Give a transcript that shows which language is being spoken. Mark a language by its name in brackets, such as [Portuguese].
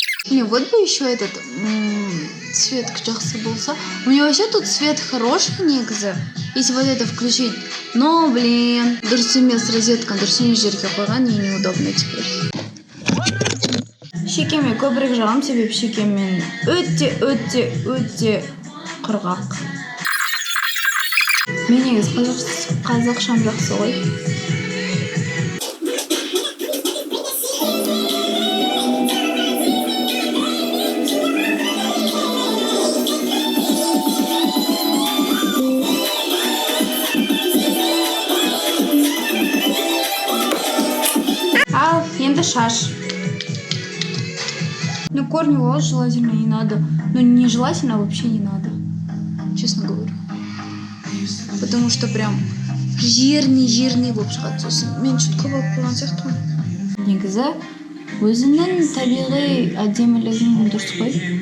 [Russian] Не, вот бы еще этот цвет [Kazakh] жақсы болса. [Russian] У меня вообще тут цвет хороший негізі. Если вот это включить. Но, блин, [Kazakh] дұрыс емес розетканы дұрыс емес жерге қойған [Russian] и неудобно теперь. [Kazakh] Шекеме көбірек жағам, себебі шекемен өте құрғақ. Мен негізі қазақшам жақсы ғой. Енді шаш. [Russian] Ну, корни волос желательно не надо. Ну, не желательно, а вообще не надо. Честно говорю. Потому что прям жирный [Kazakh] болып шығады. Сосын мен чутка болып қойған сияқтымын. Негізі өзінің табиғи әдемілігінің дұрыс қой.